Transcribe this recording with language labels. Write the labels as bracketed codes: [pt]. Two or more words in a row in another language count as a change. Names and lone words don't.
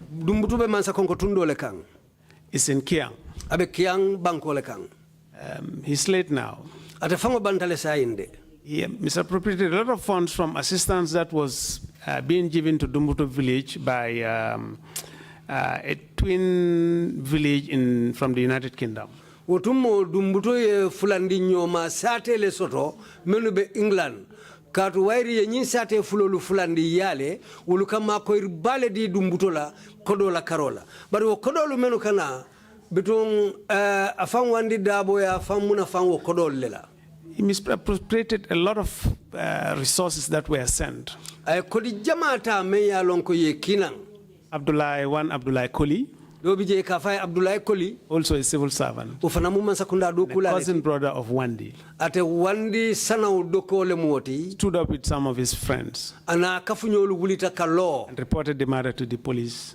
[en] It's in Kiang. He's late now. He misappropriated a lot of funds from assistance that was being given to Dumbuto village by a twin village from the United Kingdom. [man] Wotumo Dumbuto ye fulandi nyoma sate le soto menu be England. Katu wairi ye nyin sate fulolu fulandi yale ulukama ko irbale di Dumbuto la kodola karola. Bari wo kodolu menu kana betun afan Wandi Dabo ya afan muna fan wo kodol lela. [en] he misappropriated a lot of resources that were sent. Abdullah Koli, also a civil servant, the cousin brother of Wandi, stood up with some of his friends and reported the matter to the police.